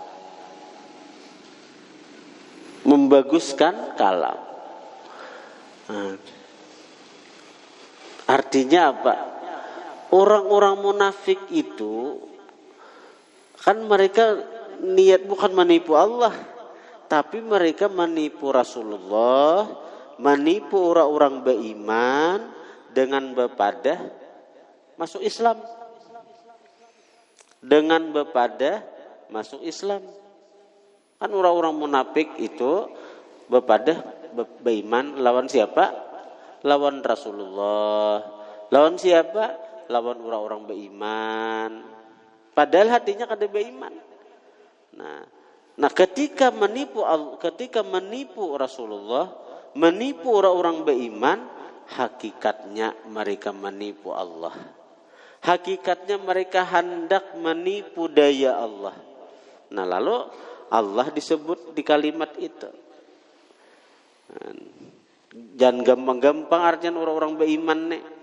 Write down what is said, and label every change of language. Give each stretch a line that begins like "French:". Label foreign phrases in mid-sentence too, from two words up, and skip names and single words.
Indonesian: Membaguskan kalam. Artinya apa? Orang-orang munafik itu kan mereka niat bukan menipu Allah, tapi mereka menipu Rasulullah,
Banjar: menipu orang-orang beriman dengan bepadah masuk Islam. Dengan bepadah masuk Islam. Kan orang-orang munafik itu bepadah beriman lawan siapa? Lawan Rasulullah. Lawan siapa? Lawan orang-orang beriman. Padahal hatinya kada beriman.
Indonesian: Nah, ketika menipu Rasulullah, menipu orang-orang beriman, hakikatnya mereka menipu Allah. Hakikatnya mereka hendak menipu daya Allah. Nah, lalu Allah disebut di kalimat itu. Jangan gampang-gampang artian orang-orang beriman nih.